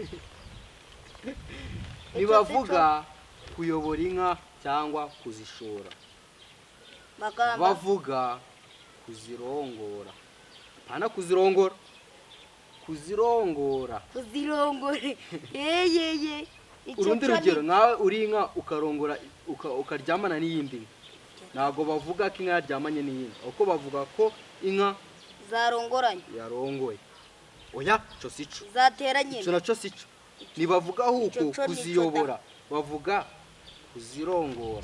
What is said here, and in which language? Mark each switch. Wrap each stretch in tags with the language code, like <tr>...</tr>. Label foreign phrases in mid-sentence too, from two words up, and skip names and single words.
<rw>Nibavuga kuyobora inka cyangwa kuzishora. Bavuga kuzirongora. Pana kuzirongora. Kuzirongora. Kuzirongore. Ye. Urundi rugero nawe uri inka ukarongora ukaryamana n'iyindi. Ntago bavuga ko inka yaryamanye n'iyindi. Uko bavuga ko inka zarongoranye. Yarongoye. Oya cyo sico. Zateranye. Cyo nacyo sico. Nibavuga huko kuziyobora. Bavuga kuzirongora.</rw>